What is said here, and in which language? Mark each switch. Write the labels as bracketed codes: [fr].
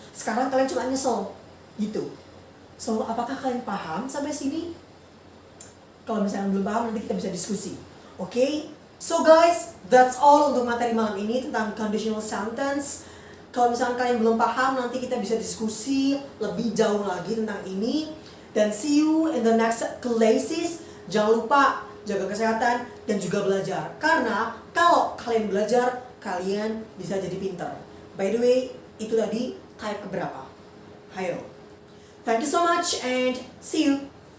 [id] Sekarang kalian cuma nyesel. Gitu. So, apakah kalian paham sampai sini? Kalau misalnya belum paham, nanti kita bisa diskusi. Oke? [en] So guys, that's all [id] untuk materi malam ini tentang conditional sentence. Kalau misalnya kalian belum paham, nanti kita bisa diskusi lebih jauh lagi tentang ini. [en] Dan see you in the next classes. [id] Jangan lupa jaga kesehatan dan juga belajar. Karena kalau kalian belajar, kalian bisa jadi pintar. [en] By the way, [id] itu tadi type keberapa? Hayo. [en] Thank you so much and see you.